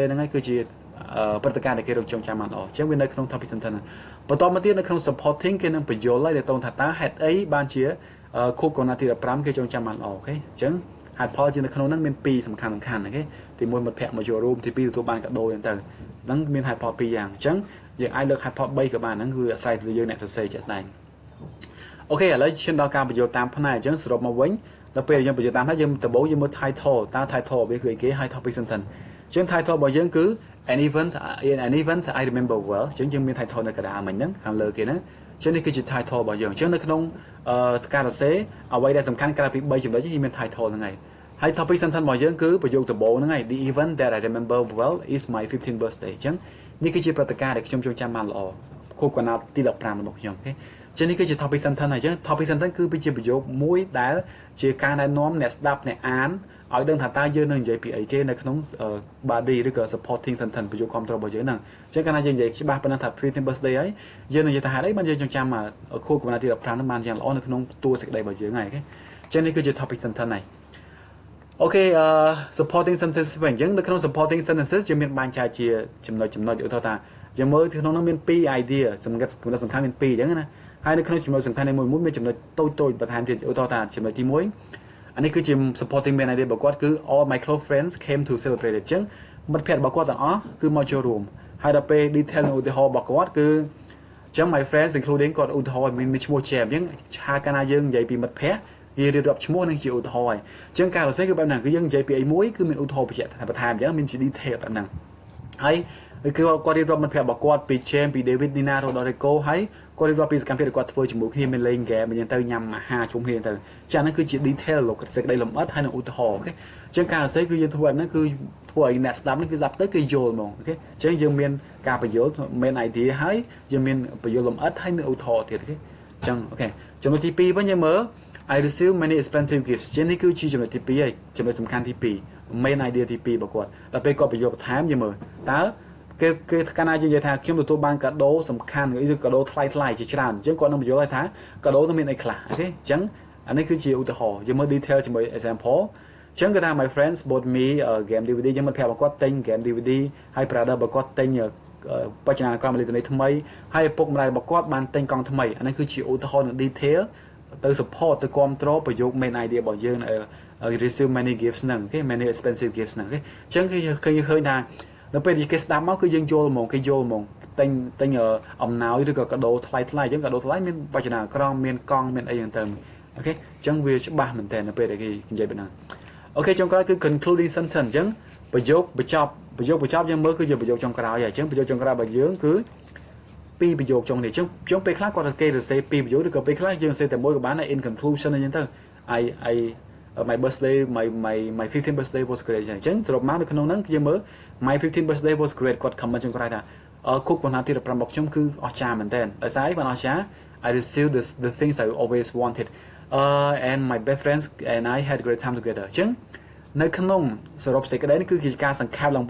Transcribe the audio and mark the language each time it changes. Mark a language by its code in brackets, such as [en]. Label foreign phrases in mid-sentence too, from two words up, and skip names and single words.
[km] ហ្នឹងហើយគឺជាព្រឹត្តិការណ៍ដែលគេរកចងចាំបានល្អអញ្ចឹងវានៅក្នុង [en] topic sentence [km] ហ្នឹងបន្តមកទៀតនៅក្នុង supporting គេនឹងបញ្យល់ឲ្យដែលតងថាតើហេតុអីបានជាខួបកុណាទី15គេចងចាំបានល្អអូខេអញ្ចឹងហេតុផលជានៅក្នុងហ្នឹងមាន2សំខាន់អូខេទី1មិត្តភ័ក្តិមកចូលរួមទី2ទទួលបានកាដូអញ្ចឹងទៅហ្នឹងមានហេតុផល2យ៉ាងអញ្ចឹងយើងអាចលើកហេតុផល3ក៏បានហ្នឹងគឺអាស្រ័យទៅយើងអ្នកសរសេរជាក់ស្ដែងអូខេឥឡូវឈានដល់ការបញ្យល់តាមផ្នែកអញ្ចឹងសរុបមកវិញដល់ពេលយើងបញ្យល់តាមផ្នែកយើងដំបូងយើងមើល title តើ title វាគឺអីគេហើយ topic sentence អញ្ចឹង title របស់យើងគឺ [en] an event I remember well [km] អញ្ចឹងយើងមាន title នៅកណ្ដាលមិញហ្នឹងខាងលើគេហ្នឹងអញ្ចឹងនេះគឺជា title របស់យើងអញ្ចឹងនៅក្នុងការសរសេរអ្វីដែលសំខាន់ក្រៅពី3 ចំណុចនេះមាន title ហ្នឹងហើយ [en] topic sentence [km] របស់យើងគឺប្រយោគដំបូងហ្នឹងហើយ [en] the event that I remember well is my 15th birthday [km] អញ្ចឹងនេះគឺជាព្រឹត្តិការណ៍ដែលខ្ញុំចងចាំបានល្អខួបកណ្ដាលទី15របស់ខ្ញុំអូខេចឹងនេះគឺជា [en] topic sentence [km] ហើយអញ្ចឹង [en] topic sentence [km] គឺជាប្រយោគមួយដែលជាការណែនាំអ្នកស្ដាប់អ្នកអានឲ្យដឹងថាតើយើងនឹងនិយាយពីអីគេនៅក្នុង body ឬក៏ [en] supporting sentence [km] ប្រយោគគ្រប់គ្រងរបស់យើងហ្នឹងអញ្ចឹងកាលណាយើងនិយាយច្បាស់ប៉ុណ្ណឹងថា [en] 15th birthday [km] ហើយយើងនឹងនិយាយថាហេតុអីបានយើងចងចាំខួបកណ្ដាលទី15ហ្នឹងបានយ៉ាងល្អនៅក្នុងតួសេចក្តីរបស់យើង ហើយអូខេអញ្ចឹងនេះគឺជា [en] topic sentence [km] ហើយអូខេ [en] supporting sentences [km] វិញអញ្ចឹងនៅក្នុង [en] supporting sentences [km] យើងមានបែងចែកជាចំណុចឧទាហរណ៍ថាយើងមើលក្នុង នោះមាន2 idea សំខាន់មាន2អញ្ចឹងណាហើយនៅក្នុងចំណុចសំខាន់មួយមានចំណុចតូចបន្ថែមទៀតឧទាហរណ៍ថាចំណុចទី1អានេះគឺជា [en] supporting main idea [km] របស់គាត់គឺ [en] all my close friends came to celebrate [km] អញ្ចឹងមិត្តភ័ក្តិរបស់គាត់ទាំងអស់គឺមកចូលរួមហើយដល់ពេល detail ឧទាហរណ៍របស់គាត់គឺអញ្ចឹង [en] my friends including [km] គាត់ឧទាហរណ៍មានឈ្មោះ Jam អញ្ចឹងឆាកាលណាយើងនិយាយពីមិត្តភ័ក្តិយើងរៀបរាប់ឈ្មោះនឹងជាឧទាហរណ៍ហើយអ ញ្ចឹងការសរសេរគឺបែបហ្នឹងគឺយើងនិយាយពីអីមួយគឺមានឧទាហរណ៍បញ្ជាក់បន្ថែមអញ្ចឹងមានជា detail បែបហ្នឹងហើយគឺគាត់រៀបរាប់មិត្តភ័ក្តិរបស់គាត់ពី James ពី David Nina រហូតដល់ Rico ហើយគាត់រៀបរាប់ពីសកម្មភាពដែលគាត់ធ្វើជាមួយគ្នាមានលេងហ្គេមអញ្ចឹងទៅញ៉ាំអាហារជុំគ្នាទៅចា៎ហ្នឹងគឺជា detail លោកសេចក្តីលម្អិតហើយនឹងឧទាហរណ៍អូខេអញ្ចឹងការសរសេរគឺយើងធ្វើបែបហ្នឹងគឺធ្វើឲ្យអ្នកស្ដាប់ហ្នឹងគឺស្ដាប់ទៅគឺយល់ហ្មងអូខេអញ្ចឹងយើងមានការ បញ្យល់មាន idea ហើយយើងមានបញ្យល់លម្អិតហើយមានឧទាហរណ៍ទៀតអូខេអញ្ចឹងអូខេចំណុចទី2វិញយើងមើល [en] I receive many expensive gifts [km] ជានេះគឺជាចំណុចទី2ហើយចំណុចសំខាន់ទី2 [en] main idea [km] ទី2របស់គាត់ដល់ពេលគាត់បញ្យល់បន្ថែមយើងមើលតើគេកាលណាយើងនិយាយថាខ្ញុំទទួលបានកាដូ សំខាន់ឬកាដូថ្លៃជាច្រើនអញ្ចឹងគាត់នឹងបញ្យល់ឲ្យថាកាដូនឹងមានអីខ្លះអូខេអញ្ចឹងអានេះគឺជាឧទាហរណ៍យើងមើល detail ជាមួយ example អញ្ចឹងគេថា [en] my friends bought me game DVD [km] យើងមិត្តភ័ក្តិរបស់គាត់ទិញ [en] game DVD [km] ហើយ brother របស់គាត់ទិញបច្ចនានុក្រមអេឡិចត្រូនិកថ្មីហើយឪពុកម្ដាយរបស់គាត់បានទិញកង់ថ្មីអានេះគឺជាឧទាហរណ៍នឹង detail ទៅ support ទៅគ្រប់គ្រងប្រយោគ [en] main idea [km] របស់ យើង [en] receive many gifts [km] ហ្នឹងអូខេ [en] many expensive gifts [km] ហ្នឹងអូខេអញ្ចឹងគឺឃើញថាដល់ពេលគេស្ដាប់មកគឺយើងយល់ហ្មងគេយល់ហ្មងទិញអំណោយឬក៏កាដូថ្លៃអញ្ចឹងកាដូថ្លៃមានបច្ចនានុក្រមមានកង់មានអីយ៉ាងទៅអូខេអញ្ចឹងវាច្បាស់មែនតើនៅពេលដែលគេនិយាយបែបហ្នឹងអូខេចុងក្រោយគឺ [en] concluding sentence [km] អញ្ចឹងប្រយោគបញ្ចប់យើងមើលគឺជាប្រយោគចុងក្រោយហើយអញ្ចឹងប្រយោគចុងក្រោយរបស់យើងគឺ2ប្រយោគចុងនេះអញ្ចឹងពេលខ្លះគាត់គេសរសេរ2ប្រយោគឬក៏ពេលខ្លះយើងសរសេរតែមួយក៏បានដែរ [en] in conclusion [km] អញ្ចឹងទៅ [en] my birthday my 15th birthday was great [km] អញ្ចឹងសរុបមកនៅក្នុងហ្នឹងយើងមើល [en] my 15th birthday was great [km] គាត់ comment ចុងក្រោយថាខួបកណ្ដាលទី15របស់ខ្ញុំគឺអស្ចារ្យមែនតើដោយសារបានអស្ចារ្យ [en] I received the things I always wanted and my best friends and I had great time together [km] អញ្ចឹងនៅក្នុងសរុបសេចក្តីនេះគឺជាការសង្ខេបឡើង